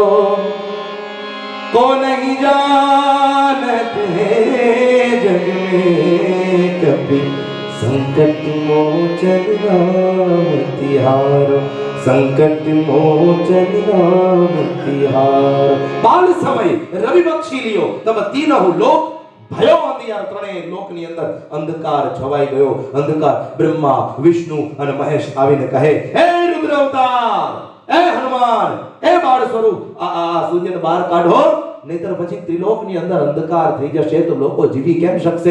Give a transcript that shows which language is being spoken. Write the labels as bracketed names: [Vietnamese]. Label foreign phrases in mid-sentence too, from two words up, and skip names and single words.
[Awadhi] को नहीं जानत है जग में कभी संकट मोचन नाम तिहारो संकट मोचन नाम तिहारो बाल समय रवि बख्शी लियो तब तीनहु लोक भयो अंधियार. [Gujarati] ત્રણેય લોકની અંદર અંધકાર છવાઈ ગયો. અંધકાર. બ્રહ્મા, વિષ્ણુ અને મહેશ આવીને કહે, હે રુદ્ર અવતાર, હે હનુમાન, હે બાળ સ્વરૂપ, આ સૂર્યને બહાર કાઢો, નહીતર પછી ત્રિલોકની અંદર અંધકાર થઈ જશે, તો લોકો જીવી કેમ શકશે?